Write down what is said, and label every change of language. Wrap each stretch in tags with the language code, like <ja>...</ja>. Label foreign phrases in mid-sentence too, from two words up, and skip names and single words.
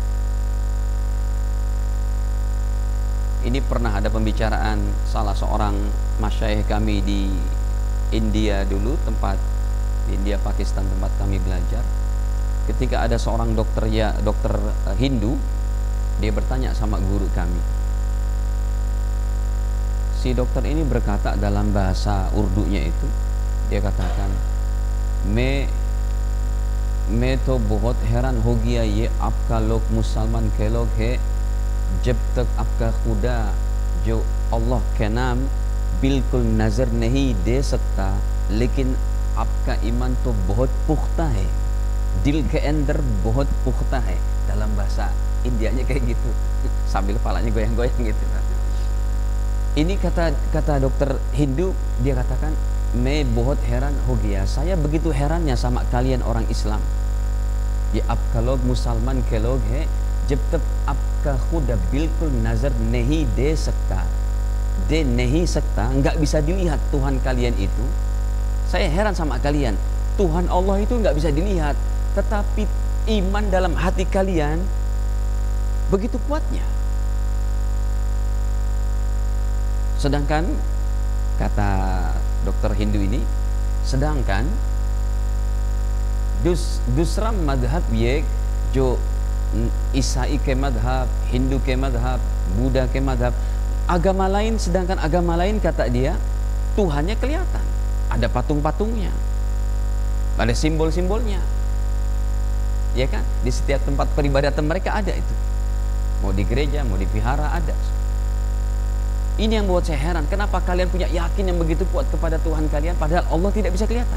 <id>Ini pernah ada pembicaraan salah seorang masyayikh kami di India dulu, tempat di India Pakistan tempat kami belajar. Ketika ada seorang dokter Hindu, dia bertanya sama guru kami. Si dokter ini berkata dalam bahasa Urdunya itu, dia katakan,</id> <hi>मैं तो बहुत हैरान हो गया ये आपका लोग मुसलमान के लोग है, जब तक आपका खुदा जो अल्लाह के नाम बिल्कुल नजर नहीं दे सकता, लेकिन आपका ईमान तो बहुत पुख्ता है, दिल के अंदर बहुत पुख्ता है.</hi> <id>Dalam bahasa Indianya kayak gitu, sambil kepalanya goyang-goyang gitu. Ini kata dokter Hindu, dia katakan,</id> <hi>मैं बहुत हैरान हो गया,</hi> <id>saya begitu herannya sama kalian orang Islam.</id> <hi>ये आपका लोग मुसलमान के लोग है, जब तक आपका खुदा बिल्कुल नजर नहीं दे सकता,</hi> <id>nggak bisa dilihat Tuhan kalian itu. Saya heran sama kalian, Tuhan Allah itu nggak bisa dilihat, tetapi iman dalam hati kalian begitu kuatnya. Sedangkan kata dokter Hindu ini, sedangkan</id> <hi>दूसरा मजहब ये जो ईसाई के मजहब, Hindu के मजहब, Buddha के मजहब,</hi> <id>agama lain, sedangkan agama lain kata dia Tuhannya kelihatan, ada patung-patungnya, ada simbol-simbolnya, ya kan? Di setiap tempat peribadatan mereka ada itu, mau di gereja, mau di vihara ada. Ini yang buat saya heran, kenapa kalian punya yakin yang begitu kuat kepada Tuhan kalian, padahal Allah tidak bisa kelihatan.</id>